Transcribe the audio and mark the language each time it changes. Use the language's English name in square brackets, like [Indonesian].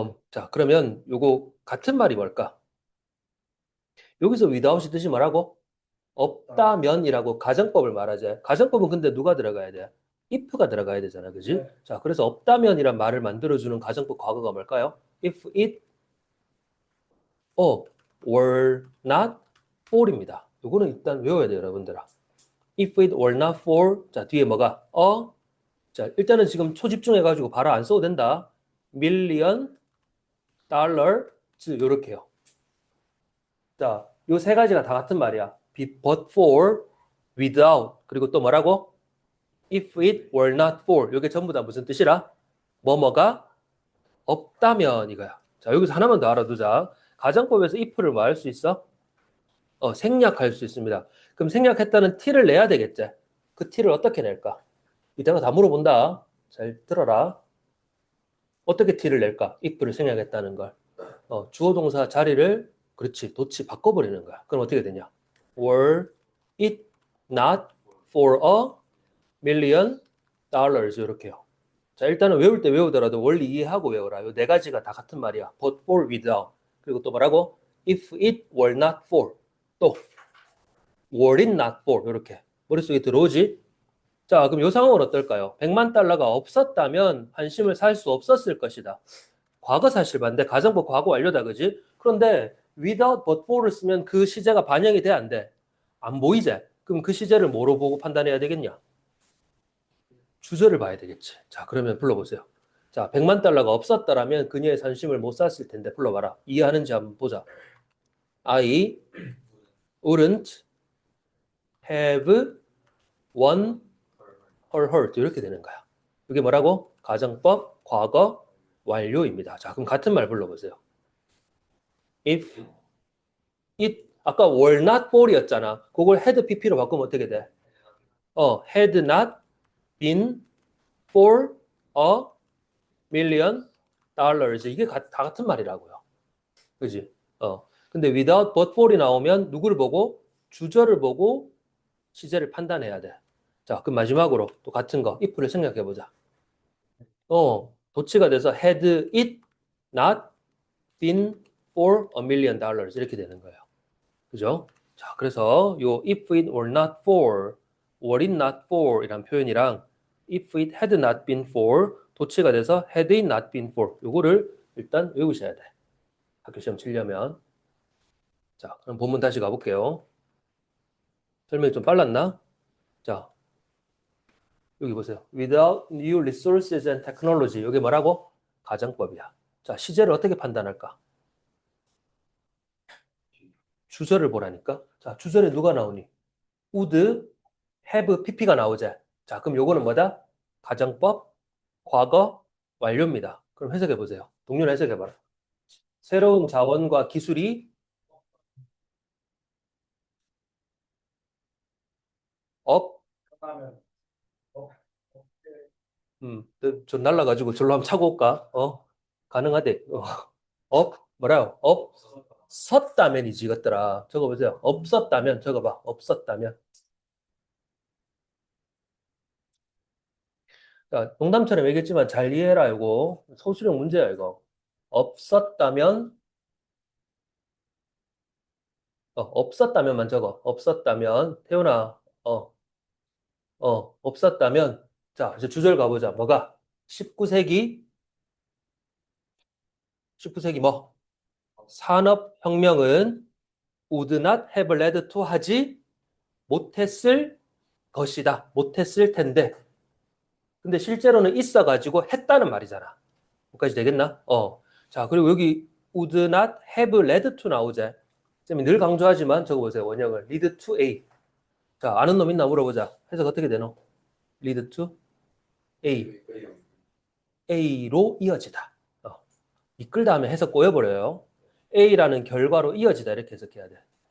[Korean] 자, 그러면 요거 같은 말이 뭘까? 여기서 without이 뜻이 뭐라고? 없다면이라고 가정법을 말하자. 가정법은 근데 누가 들어가야 돼? if가 들어가야 되잖아. 그지? 네. 자, 그래서 없다면이란 말을 만들어주는 가정법 과거가 뭘까요? [English] If it were not for입니다. [Korean] 요거는 일단 외워야 돼요, 여러분들아. [English] If it were not for, [Korean] 자, 뒤에 뭐가? 자, 일단은 지금 초집중해가지고 바로 안 써도 된다. [English] million dollar, [Korean] 요렇게요. 자, 요 세 가지가 다 같은 말이야. [English] but for, without, [Korean] 그리고 또 뭐라고? [English] If it were not for. [Korean] 요게 전부 다 무슨 뜻이라? 뭐뭐가 없다면 이거야. 자, 여기서 하나만 더 알아두자. 가정법에서 if를 뭐 할 수 있어? 생략할 수 있습니다. 그럼 생략했다는 t를 내야 되겠지. 그 t를 어떻게 낼까? 이따가 다 물어본다. 잘 들어라. 어떻게 t를 낼까? if를 생략했다는 걸. 주어 동사 자리를 그렇지 도치 바꿔버리는 거야. 그럼 어떻게 되냐? [English] Were it not for $1,000,000 [Korean] 이렇게요. 자, 일단은 외울 때 외우더라도 원리 이해하고 외워라. 이 네 가지가 다 같은 말이야. [English] But for, without. [Korean] 그리고 또 뭐라고? [English] If it were not for. [Korean] 또 [English] were it not for. [Korean] 이렇게 머릿속에 들어오지? 자, 그럼 이 상황은 어떨까요? 100만 달러가 없었다면 환심을 살 수 없었을 것이다. 과거 사실 반대, 가정법 과거 완료다, 그지? 그런데 [English] without but for [Korean] 를 쓰면 그 시제가 반영이 돼, 안 돼? 안 보이지? 그럼 그 시제를 뭐로 보고 판단해야 되겠냐? 주저를 봐야 되겠지. 자, 그러면 불러보세요. 자, 100만 달러가 없었다라면 그녀의 산심을 못 샀을 텐데 불러봐라. 이해하는지 한번 보자. [English] I wouldn't have won her heart. [Korean] 이렇게 되는 거야. 이게 뭐라고? 가정법 과거 완료입니다. 자, 그럼 같은 말 불러보세요. [English] If it [Korean] 아까 [English] were not for이었잖아. [Korean] 그걸 had pp로 바꾸면 어떻게 돼? [English] had not been for a million dollars. [Korean] 이게 다 같은 말이라고요. 그지? 근데 [English] without but for [Korean] 이 나오면 누구를 보고? 주절을 보고 시제를 판단해야 돼. 자, 그럼 마지막으로 또 같은 거, if를 생각해 보자. 도치가 돼서 [English] had it not been for a million dollars [Korean] 이렇게 되는 거예요. 그죠? 자, 그래서 요 [English] if it were not for, were it not for [Korean] 이란 표현이랑 [English] if it had not been for [Korean] 도치가 돼서 [English] had it not been for [Korean] 요거를 일단 외우셔야 돼. 학교 시험 치려면. 자, 그럼 본문 다시 가볼게요. 설명이 좀 빨랐나? 자, 여기 보세요. [English] Without new resources and technology. [Korean] 이게 뭐라고? 가정법이야. 자, 시제를 어떻게 판단할까? 주절을 보라니까. 자, 주절에 누가 나오니? [English] would, have, pp가 [Korean] 나오지. 자, 그럼 요거는 뭐다? 가정법, 과거, 완료입니다. 그럼 해석해 보세요. 동료는 해석해 봐라. 새로운 자원과 기술이 업, 그러면 어, 저 날라가지고 절로 한번 차고 올까? 가능하대. 뭐라요? 섰다면이지, 이것들아. 적어보세요. 없었다면, 적어봐. 없었다면. 자, 농담처럼 얘기했지만 잘 이해해라, 이거. 소수령 문제야, 이거. 없었다면, 없었다면만 적어. 없었다면, 태훈아, 없었다면. 자, 이제 주절 가보자. 뭐가? 19세기, 19세기 뭐? 산업혁명은 [English] would not have led to [Korean] 하지 못했을 것이다. 못했을 텐데. 근데 실제로는 있어가지고 했다는 말이잖아. 여기까지 되겠나? 자, 그리고 여기 [English] would not have led to [Korean] 나오자. 쌤이 늘 강조하지만 적어보세요. 원형을. [English] lead to A. [Korean] 자, 아는 놈 있나 물어보자. 해석 어떻게 되노? [English] lead to A. [Korean] A로 이어지다. 이끌다 하면 해석 꼬여버려요. A라는 결과로 이어지다. 이렇게 해석해야 돼.